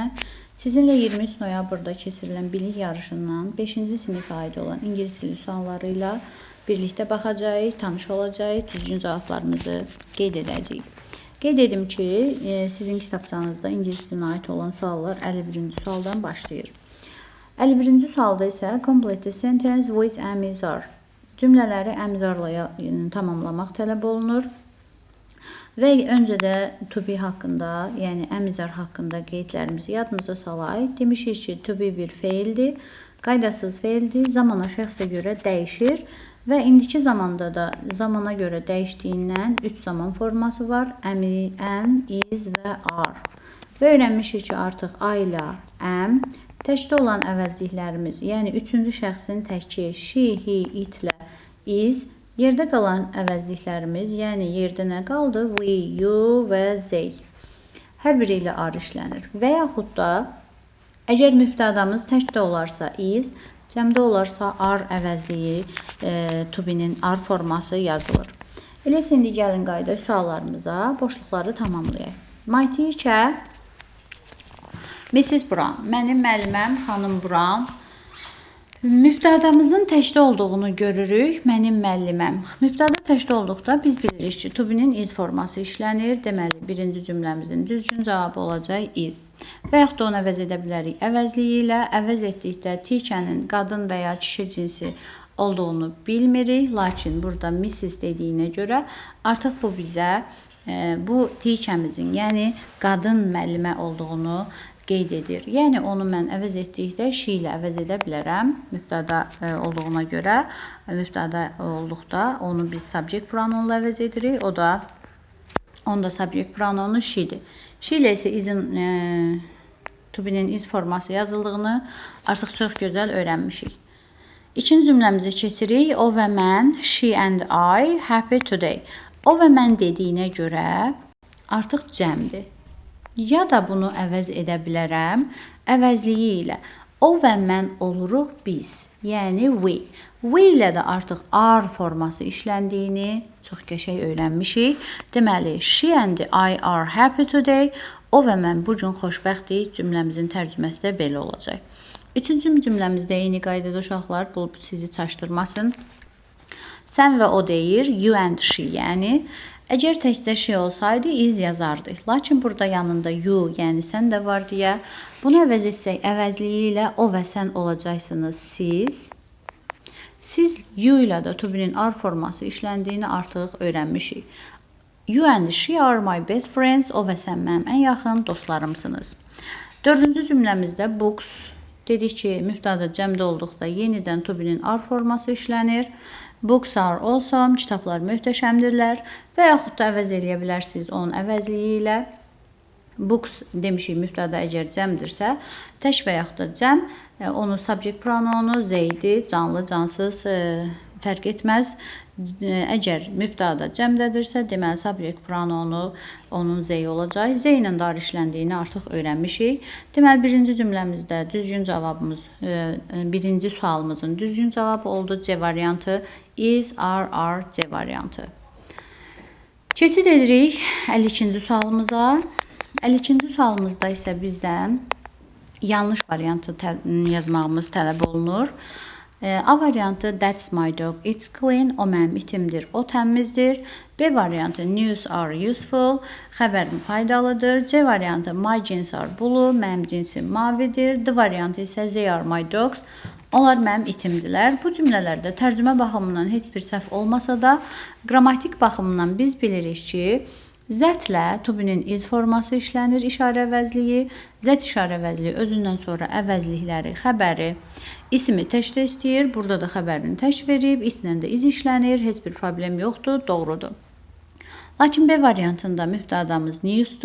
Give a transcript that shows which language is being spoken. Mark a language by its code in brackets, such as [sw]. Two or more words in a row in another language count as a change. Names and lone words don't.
[az] Sizinlə 23 noyabrda keçirilən bilik yarışından 5-ci sinifə aid olan ingilis dili sualları ilə birlikdə baxacağıq, tanış olacağıq, düzgün cavablarımızı qeyd edəcəyik. Qeyd edim ki, sizin kitabçanızda ingilis dilinə aid olan suallar 51-ci sualdan başlayır. 51-ci sualda isə [en] complete the sentence with am is are. [az] Cümlələri əmizarla tamamlamaq tələb olunur. Və öncə də [en] to be [az] haqqında, yəni əmizar haqqında qeydlərimizi yadımıza salaq. Demişik ki, [en] to be [az] bir feildir, qaydasız feildir, zamana şəxsə görə dəyişir və indiki zamanda da zamana görə dəyişdiyindən 3 zaman forması var. [en] Am, is və are. [az] Və öyrənmişik ki, artıq I ilə am, təkdə olan əvəzliklərimiz, yəni 3-cü şəxsin təki, [en] she, he, it [az] ilə is, yerdə qalan əvəzliklərimiz, yəni yerdə nə qaldı? [en] We, you və they. [az] Hər biri ilə are işlənir. Və yaxud da, əgər mübtədamız təkdə olarsa is, cəmdə olarsa are əvəzliyi, [en] to be- [az] nin are forması yazılır. Elə indi gəlin qayda suallarımıza boşluqları tamamlayaq. [en] My teacher, Mrs. Brown, [az] mənim müəlliməm xanım Brown. Mübtədamızın təkdə olduğunu görürük. Mənim müəlliməm. Mübtəda təkdə olduqda biz bilirik ki, [en] to be- [az] nin is forması işlənir. Deməli, birinci cümləmizin düzgün cavabı olacaq is. Və yaxud da onu əvəz edə bilərik əvəzliyi ilə. Əvəz etdikdə teacher'nin qadın və ya kişi cinsi olduğunu bilmirik. Lakin burada Mrs. dediyinə görə artıq bu bizə bu teacher'mizin, yəni qadın müəllimə olduğunu qeyd edir. Yəni onu mən əvəz etdikdə she ilə əvəz edə bilərəm. Mübtəda olduğuna görə, mübtəda olduqda onu biz [en] subject pronounla [az] əvəz edirik. Onda [en] subject pronounu [az] she'dir. She ilə isə is'in [en] to be- [az] nin is forması yazıldığını artıq çox gözəl öyrənmişik. İkinci cümləmizi keçirik. O və mən, [en] she and I, happy today. [az] O və mən dediyinə görə artıq cəmdir. Ya da bunu əvəz edə bilərəm əvəzliyi ilə. O və mən oluruq biz, yəni we. We ilə də artıq are forması işləndiyini çox qəşəng öyrənmişik. Deməli, [en] she and I are happy today. [az] O və mən bu gün xoşbəxtik cümləmizin tərcüməsi də belə olacaq. Üçüncü cümləmizdə eyni qaydada uşaqlar, bu sizi çaşdırmasın. Sən və o deyir, [en] you and she, [az] yəni əgər təkcə she olsaydı is yazardıq. Lakin burada yanında you, yəni sən də var deyə. Bunu əvəz etsək əvəzliyi ilə o və sən olacaqsınız siz. Siz you ilə də [en] to be- [az] nin are forması işləndiyini artıq öyrənmişik. [en] You and she are my best friends. [az] O və sən mənim ən yaxın dostlarımsınız. Dördüncü cümləmizdə books. Dedik ki, mübtəda cəmdə olduqda yenidən [en] to be- [az] nin are forması işlənir. [en] Books are awesome, [az] kitablar möhtəşəmdirlər və yaxud da əvəz eləyə bilərsiniz onun əvəzliyi ilə. Books demişik, mübtəda əgər cəmdirsə, tək və yaxud da cəm, onun [en] subject pronounu [az] zeydir, canlı, cansız fərq etməz. Əgər mübtəda cəmdədirsə, deməli [en] subject pronounu [az] onun zey olacaq. Zey ilə də işləndiyini artıq öyrənmişik. Deməli, birinci cümləmizdə düzgün cavabımız, birinci sualımızın düzgün cavabı oldu C variantı. [en] Is, are, [az] C variantı. Keçid edirik 52-ci sualımıza. 52-ci sualımızda isə bizdən yanlış variantı yazmağımız tələb olunur. A variantı [en] that's my dog, it's clean, [az] o mənim itimdir, o təmizdir. B variantı [en] news are useful, [az] xəbərim faydalıdır. C variantı [en] my jeans are blue, [az] mənim cinsim mavidir. D variantı isə [en] they are my dogs, [az] onlar mənim itimdilər. Bu cümlələrdə tərcümə baxımından heç bir səhv olmasa da, qrammatik baxımından biz bilirik ki, zətlə [en] to be- [az] nin is forması işlənir, işarə əvəzliyi. Zət işarə əvəzliyi özündən sonra əvəzlikləri, xəbəri, ismi təkdə istəyir. Burada da xəbərini tək verib, itlə də iz işlənir. Heç bir problem yoxdur, doğrudur. Lakin B variantında mübtədamız newsdur.